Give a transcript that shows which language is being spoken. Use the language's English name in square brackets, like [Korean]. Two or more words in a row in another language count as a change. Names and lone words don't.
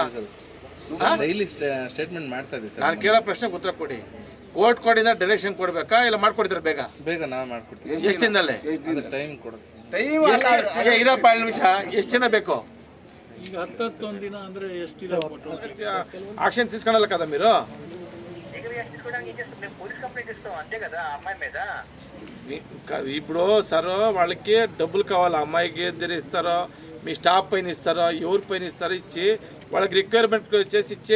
[Kannada] ಡೈಲಿ ಸ್ಟೇಟ್ಮೆಂಟ್ ಮಾಡ್ತಾ ಇದ್ದೀವಿ ಸರ್. ನಾನು ಕೇಳೋ ಪ್ರಶ್ನೆಗೆ ಉತ್ತರ ಕೊಡಿ. ಕೋರ್ಟ್ ಕೊಡಿಂದ ಡೈರೆಕ್ಷನ್ ಕೊಡ್ಬೇಕಾ ಇಲ್ಲ ಮಾಡ್ಕೊಡ್ತೀರಾ? ಬೇಗ ನಾವು ಮಾಡ್ಕೊಡ್ತೀವಿ. ಎಷ್ಟಿಂದಲೇ ಟೈಮ್ ಕೊಡೋದು ಇರಪ್ಪ 2 ನಿಮಿಷ. ಎಷ್ಟು ಜನ ಬೇಕು? ಈಗ 10 ದಿನ ಅಂದ್ರೆ ಎಷ್ಟು ದಿನ [Telugu] ఆక్షన్ తీసుకెళ్ళాలి కదా మీరు. ఇప్పుడు సార్ వాళ్ళకి డబ్బులు కావాలి. అమ్మాయికి ఇద్దరు ఇస్తారో, మీ స్టాఫ్ పైన ఇస్తారో, ఎవరి పైన ఇస్తారో ఇచ్చి వాళ్ళకి రిక్వైర్మెంట్ చేసి ఇచ్చేయండి.